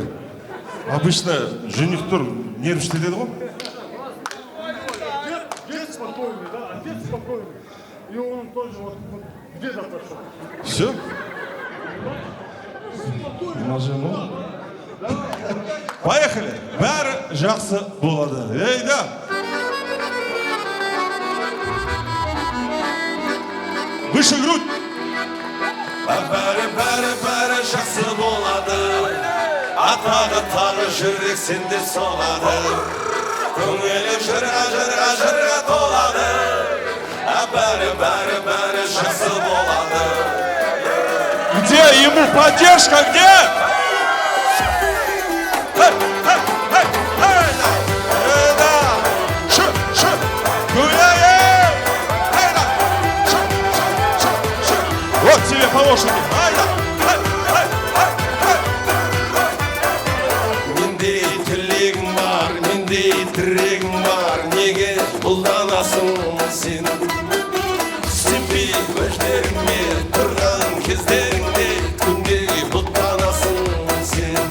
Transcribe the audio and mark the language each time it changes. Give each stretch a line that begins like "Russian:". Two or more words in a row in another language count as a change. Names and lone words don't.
Russian: Обычно жених-тур нервничает, да? Дед спокойный, да? Дед спокойный. И он тоже вот где-то пошел. Все? Нажиму. Поехали!
Kazakh: Бәрі жақсы болады.
Russian: Ей, да! Выше грудь!
Kazakh: Бәрі жақсы болады тағы жүрек сенде соғады көңілім жырға толады бәрі жақсы болады
Russian: Где ему поддержка, где? Вот тебе по лошади.
Kazakh: Менде тілегім бар, менде тірегім бар, неге бұлданасың сен? Сенбей көздеріңе тұрған кездеріңде күнде бұлданасың сен.